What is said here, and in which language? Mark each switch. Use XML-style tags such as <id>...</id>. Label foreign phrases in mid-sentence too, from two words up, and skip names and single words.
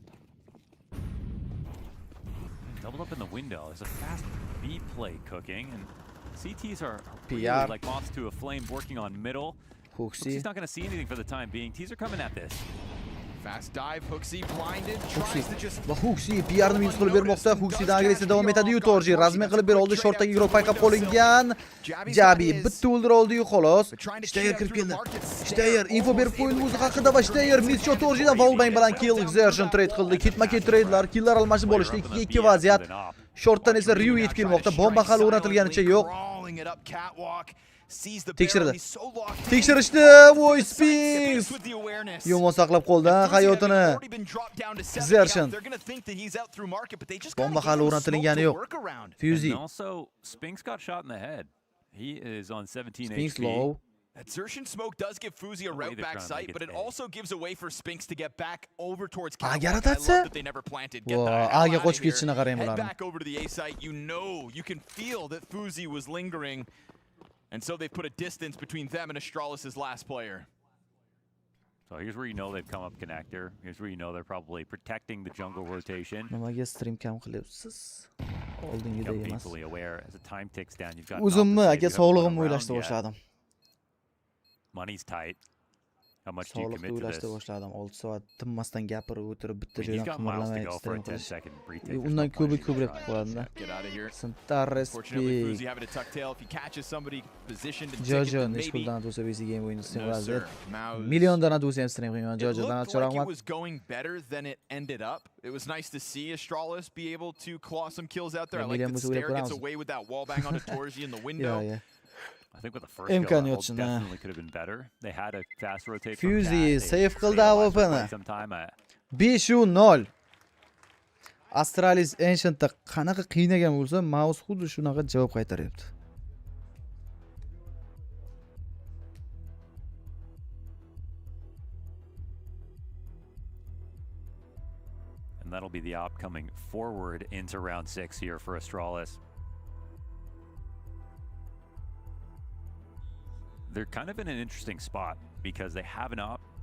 <en>Double up in the window. There's a fast B play cooking, and CTs are PR. really like moths to a flame working on middle. Huxi. He's not going to see anything for the time being. Tees are coming at this. Fast dive, Hooksy blinded, tries to just...</en> <uz>Va Huxi PRni minus qilib bermoqda. Huxidan agressiya davom etadi. Torji razmen qilib ber oldi. Shortdagi guruh payqab qo'lingan. Jabi bitta o'ldirib oldi-yu xolos. Shteyer kirib keldi. Shteyer info berib qo'ydi o'zi haqida va Shteyer Mischo Torjidan Flashbang bilan</uz> <en>kill exertion trade</en> <uz>qildi. Ketma-ket tradelar, killar almashib olishdi. 2-2 vaziyat. Shortdan esa Ryu yetib kelmoqda. Bomba hali o'rnatilganicha yo'q. Tekshirdi. Tekshirishdi. Voy Spinks. Yomon saqlab qoldi hayotini. Exertion. Bomba hali o'rnatilgani yo'q. Fusey.</uz> <en>And also, Spinks got shot in the head. He is on 17 Spinks HP. low. That Xertion smoke does give Fuzi a route back sight, but it also gives a way for Spinks to get back over towards Catwalk. I love that they never planted. Get the hell out of here. Head back over to the A site. You know, you can feel that Fuzi was lingering. And so they've put a distance between them and Astralis' last player. So here's where you know they've come up connector. Here's where you know they're probably protecting the jungle rotation.</en> <uz>Nimaga stream kam qilyapsiz? Oldingiday</uz> <en>Become</en> <uz>emas.</uz> <en>painfully aware as the time ticks down. You've got</en> <uz>O'zimni aka sog'lig'imni o'ylashga boshladim.</uz> <en>Money's tight. How much do you commit to this?</en> <uz>Boshladim. 6 soat tinmasdan gapirib o'tirib bitta</uz> <en>He's</en> <uz>joydan</uz> <en>got miles to</en> <uz>qimirlamay</uz> <en>go for a</en> <uz>stream</uz> <en>10</en> <uz>qilish.</uz> <en>second retake.</en> <uz>Undan ko'proq qo'yadi.</uz> <en>Get out of here. Sintarres Fortunately, Fuzi having a tuck tail. If he catches somebody positioned and</en> <uz>Jojo</uz> <en>maybe...</en> <uz>nishkuldan o'tsa BC game o'yini stream</uz> <en>No,</en> <uz>qiladi.</uz> <en>sir. Mouse...</en> <uz>Milliondan o'tsa ham stream qilgan.</uz> <en>It</en> <uz>Jojodan</uz> <en>looked like it was going better than it ended up. It was nice to see Astralis be able to claw some kills out there. I like that Stair gets away with that wall bang onto Torji in the window. Yeah. I think with the first goal, that hold definitely could have been better. They had a fast rotate from Fusey Cat.</en> <uz>save qildi AWP'ni. 5-0. Astralis Ancient'da qanaqa qiynagan bo'lsa, mouse xuddi shunaqa javob qaytaryapti.</uz> <en>And that'll be the op coming forward into round 6 here for Astralis. They're kind of in an interesting spot because they have an op.</en>